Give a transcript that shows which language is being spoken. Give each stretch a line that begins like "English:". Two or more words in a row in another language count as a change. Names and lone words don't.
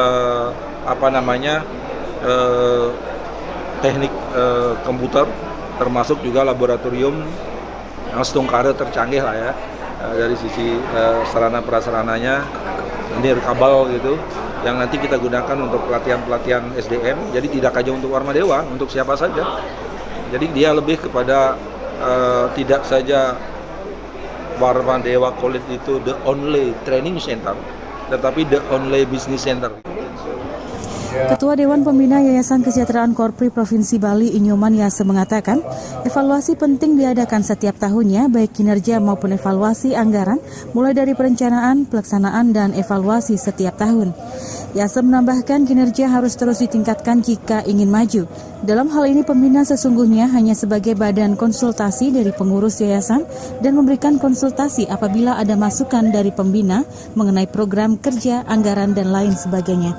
Indonesian: teknik komputer, termasuk juga laboratorium yang setungkara tercanggih lah ya dari sisi sarana prasarananya, nirkabel gitu, yang nanti kita gunakan untuk pelatihan SDM. Jadi tidak hanya untuk Warmadewa, untuk siapa saja. Jadi dia lebih kepada tidak saja Warmadewa College itu
English: the only training center,
Indonesian: tetapi
English: the only business center.
Indonesian: Ketua Dewan Pembina Yayasan Kesejahteraan Korpri Provinsi Bali Inyoman Yase mengatakan, evaluasi penting diadakan setiap tahunnya, baik kinerja maupun evaluasi anggaran, mulai dari perencanaan, pelaksanaan, dan evaluasi setiap tahun. Yase menambahkan kinerja harus terus ditingkatkan jika ingin maju. Dalam hal ini pembina sesungguhnya hanya sebagai badan konsultasi dari pengurus yayasan dan memberikan konsultasi apabila ada masukan dari pembina mengenai program kerja, anggaran, dan lain sebagainya.